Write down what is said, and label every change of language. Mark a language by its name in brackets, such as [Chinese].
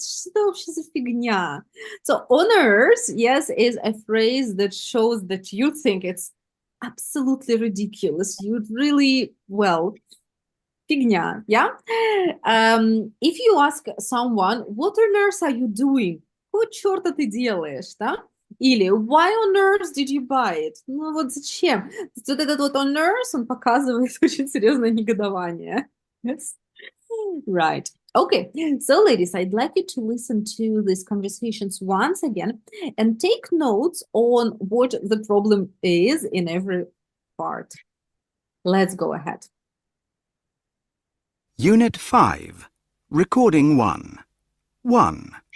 [Russian] Что вообще за фигня? [English] So on earth, yes, is a phrase that shows that you think it's absolutely ridiculous. You'd really, well, фигня, yeah? If you ask someone, what on earth are you doing? [Russian] Какого черта ты делаешь, да? [English] Или why on earth did you buy it? [Russian] Ну вот зачем? Вот этот вот [English] on earth, [Russian] он показывает очень серьезное негодование. [English] Yes? Right. Okay. So, ladies, I'd like you to listen to these conversations once again and take notes on what the problem is in every part. Let's go ahead. Unit 5. Recording 1. 1.